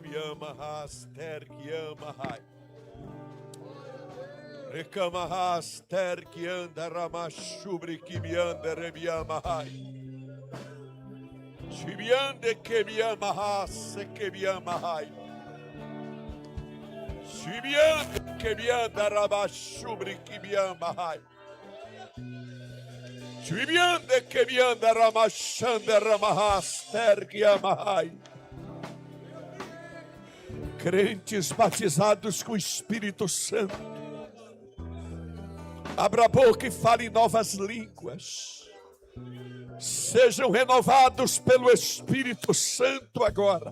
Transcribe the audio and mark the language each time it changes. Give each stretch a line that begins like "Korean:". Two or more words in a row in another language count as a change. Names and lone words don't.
Portuguese: ama raster que ama hai. Recama raster que anda ramachubre que me anda rebiama hai. Chibiande que me ama raça que me ama hai. Chibiande que me anda ramachubre que me ama hai. Chibiande que me anda ramachanda ramaster que ama hai. Crentes batizados com o Espírito Santo, abra a boca e fale em novas línguas. Sejam renovados pelo Espírito Santo agora.